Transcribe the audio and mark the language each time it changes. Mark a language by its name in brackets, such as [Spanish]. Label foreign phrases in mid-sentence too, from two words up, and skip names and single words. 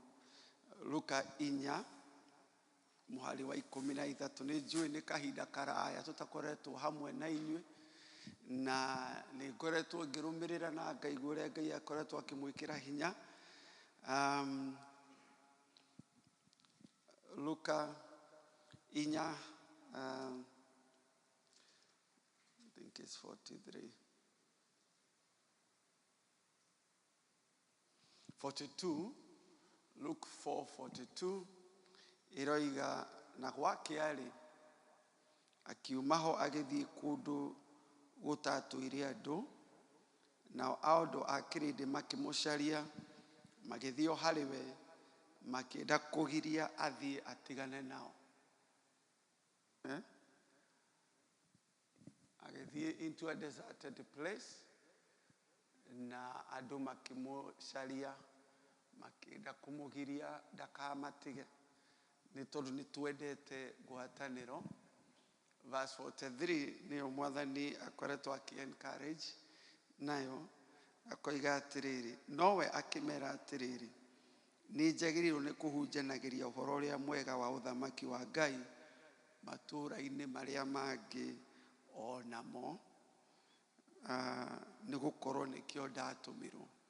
[Kikuyu] Luka 4 mũhari wa 13. Nĩ njũĩ nĩ kahinda karaya tũtakoretwo hamwe na inyuĩ, na nĩ ngoretwo ngĩrũmĩrĩra na ngaigua ũrĩa Ngai akoretwo akĩmwĩkĩra hinya. Luka 4, [English] I think it's 42. [Kikuyu] Luke 4:42 iroiga, na gwake arĩ akiuma ho agĩthiĩ kũndũ gũtatũire andũ, nao andũ a kĩrĩndĩ makĩmũcaria, magĩthiĩ o harĩ we, makĩenda kũgiria athiĩ atigane nao. [English] Agĩthiĩ into a deserted place, [Kikuyu] na andũ makĩmũcaria, makĩenda kũmũgiria ndakamatige, nĩ tondũ nĩ twendete ngwatanĩro. Verse 43 nĩyo Mwathani akoretwo akĩ-encourage nayo, akoiga atĩrĩrĩ, nowe akĩmera atĩrĩrĩ, nĩ njagĩrĩirwo nĩ kũhunjanagĩria ũhoro ũrĩa mwega wa ũthamaki wa Ngai matũũra-inĩ marĩa mangĩ o namo, nĩ gũkorwo nĩkĩo ndatũmirwo.